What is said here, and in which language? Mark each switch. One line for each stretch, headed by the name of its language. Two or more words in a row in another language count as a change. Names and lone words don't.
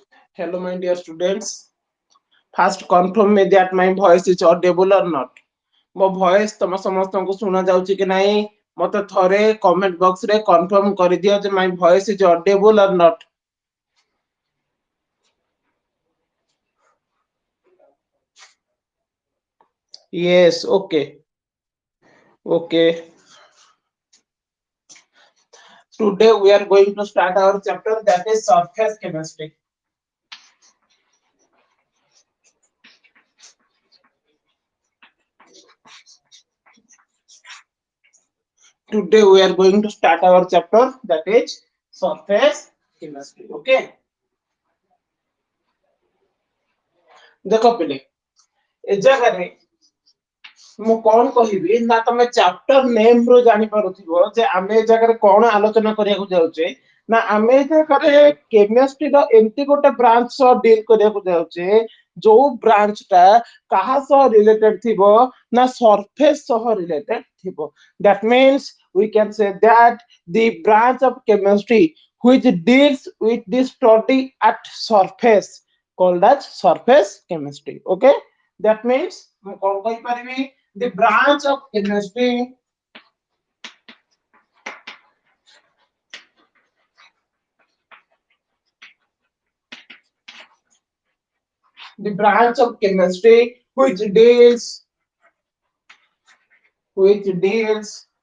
English: Hello, my dear students. First, confirm me that my voice is audible or not.
Odia: ମୋ ଭଏସ ତମ ସମସ୍ତଙ୍କୁ ଶୁଣା ଯାଉଛି କି ନାହିଁ ମତେ ଥରେ
English: comment box
Odia: ରେ କନଫର୍ମ କରିଦିଅ ଯେ
English: my voice is audible or not. Yes, okay. Okay. Today we are going to start our chapter that is surface chemistry. Today we are going to start our chapter that is surface chemistry.
Odia: Okay. ଦେଖ ପିଲେ ଏ ଜାଗାରେ ମୁଁ କଣ କହିବି ନା ତମେ
English: chapter name
Odia: ରୁ ଜାଣି ପାରୁଥିବ ଯେ ଆମେ ଏ ଜାଗାରେ କଣ ଆଲୋଚନା କରିବାକୁ ଯାଉଛେ ନା ଆମେ ଏ ଜାଗାରେ କେମିଷ୍ଟ୍ରିର ଏମିତି ଗୋଟେ ବ୍ରାଞ୍ଚ ସହ ଡିଲ୍ କରିବାକୁ ଯାଉଛେ ଯୋଉ ବ୍ରାଞ୍ଚ ଟା କାହା ସହ ରିଲେଟେଡ ଥିବ ନା ସରଫେସ ସହ ରିଲେଟେଡ ଥିବ
English: that means we can say that the branch of chemistry which deals with the study at surface called as surface chemistry. Okay, that means
Odia: ମୁଁ କଣ କହିପାରିବି
English: the branch of chemistry the branch of chemistry which deals